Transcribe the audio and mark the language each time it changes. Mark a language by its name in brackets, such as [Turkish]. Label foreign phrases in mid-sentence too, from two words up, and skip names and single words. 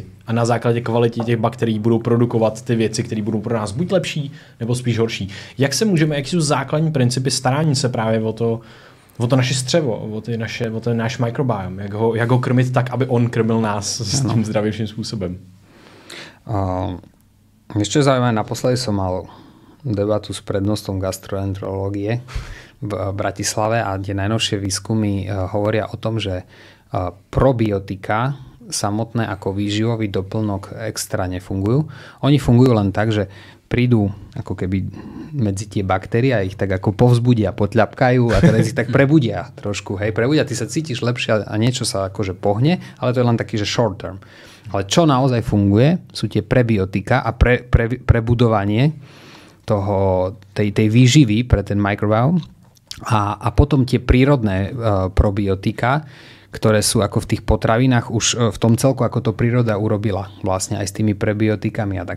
[Czech] A na základě kvality těch bakterií budou produkovat ty věci, které budou pro nás buď lepší, nebo spíš horší. Jak jsou základní principy starání se právě o to naše střevo, o ten náš microbiome, jak ho krmit tak, aby on krmil nás s tím zdravějším způsobem? [Slovak] Ešte zaujímavé, naposledy som mal debatu s prednostom gastroenterológie v Bratislave a tie najnovšie výskumy hovoria o tom, že probiotika samotné ako výživový doplnok extra nefungujú. Oni fungujú len tak, že prídu ako keby medzi tie baktérie a ich tak ako povzbudia, potľapkajú a teraz ich tak prebudia trošku. Hej, prebudia, ty sa cítiš lepšie a niečo sa akože pohne, ale to je len taký, že [English] short term. [Slovak] Ale čo naozaj funguje, sú tie prebiotika a prebudovanie tej výživy pre ten microbiome a potom tie prírodné probiotika, ktoré sú ako v tých potravinách už v tom celku, ako to príroda urobila vlastne aj s tými prebiotikami a tak.